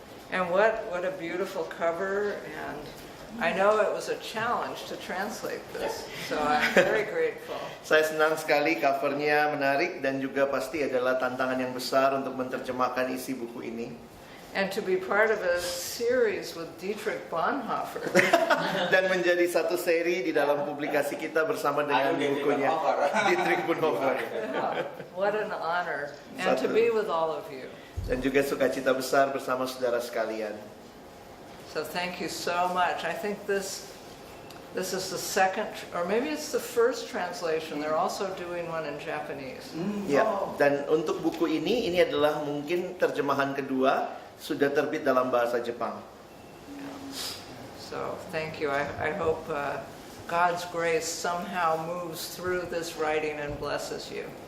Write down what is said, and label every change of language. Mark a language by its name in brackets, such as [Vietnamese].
[English] And what a beautiful cover, and I know it was a challenge to translate this, so I'm very grateful. [Indonesian] Saya senang sekali, covernya menarik dan juga pasti adalah tantangan yang besar untuk menerjemahkan isi buku ini. [English] And to be part of a series with Dietrich Bonhoeffer. [Indonesian] Dan menjadi satu seri di dalam publikasi kita bersama dengan bukunya Dietrich Bonhoeffer. [English] Yeah, what an honor, and to be with all of you. [Indonesian] Dan juga sukacita besar bersama saudara sekalian. [English] So thank you so much. I think this is the second, or maybe it's the first translation. They're also doing one in Japanese. [Indonesian] Ya, dan untuk buku ini adalah mungkin terjemahan kedua, sudah terbit dalam bahasa Jepang. [English] So thank you. I hope God's grace somehow moves through this writing and blesses you.